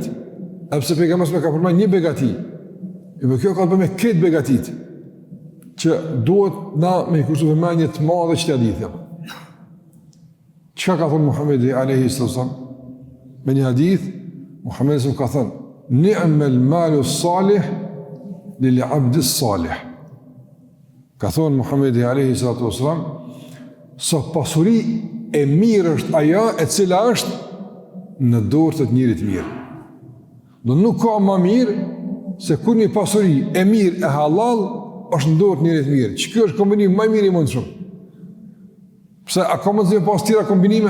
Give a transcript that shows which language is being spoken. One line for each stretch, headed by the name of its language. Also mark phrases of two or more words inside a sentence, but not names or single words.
Albanian: Epse pejgamberi ka përmendur një begati. Kjo ka të bëjë me këtë begatit që duhet na me kursu vëmendje të madhe që t'ia lidhim. Çka ka thënë Muhamedi
Arabic: عليه السلام?
Albanian: Me një hadith, Muhamedi ka thënë:
Arabic: "نعم المال الصالح للعبد الصالح."
Albanian: Ka thonë Muhamedi
Arabic: عليه الصلاة والسلام,
Albanian: sa pasuri e mirë është ajo e cila është në dorë të njerit mirë. Do nuk ka më mirë se kur një pasuri e mirë e halal është në dorë të njerit mirë. Që kjo është kombinim më i mirë i mundshëm. Pse a ka mundësi pas tjera kombinime?